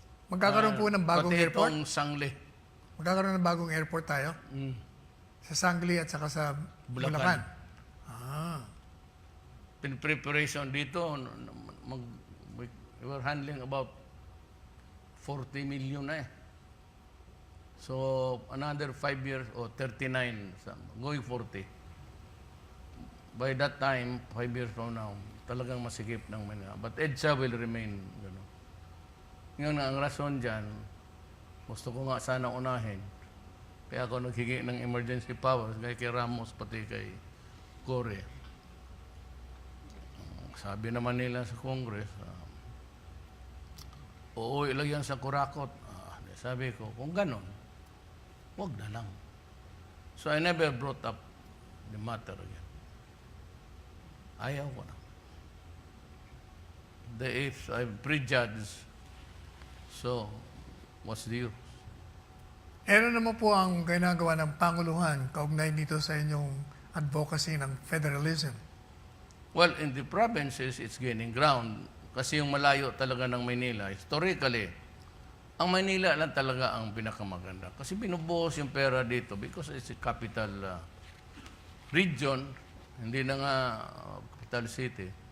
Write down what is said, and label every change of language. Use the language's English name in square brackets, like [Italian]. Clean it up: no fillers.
[Filipino] Magkakaroon po ng bagong pati airport? itong Sangli. Magkakaroon ng bagong airport tayo? Sa Sangli at saka sa Bulacan. [English] Preparation [Filipino] dito, [English] we were handling about 40 million [Filipino] na eh. [English] So, another 5 years or 39, going 40. By that time, 5 years from now, [Filipino] talagang masikip ng [English] Manila. But EDSA will remain. [Filipino] Ngayon, ang rason dyan, gusto ko nga sana unahin. Kaya ako naghingi ng emergency powers kay Ramos pati kay Core. Sabi naman nila sa Congress, oo, ilagyan sa kurakot. Sabi ko, kung ganon, wag na lang. [English] So I never brought up the matter again. [Filipino] Ayaw ko na. [English] If I prejudge, so what's the use? [Filipino] Ano naman po ang ginagawa ng Panguluhan kaugnay dito sa inyong advocacy ng federalism? [English] Well, in the provinces, it's gaining ground. [Filipino] Kasi yung malayo talaga ng Maynila, historically, ang Maynila lang talaga ang pinakamaganda. Kasi binubuhos yung pera dito [English] because it's a capital region, [Filipino] hindi na nga capital city.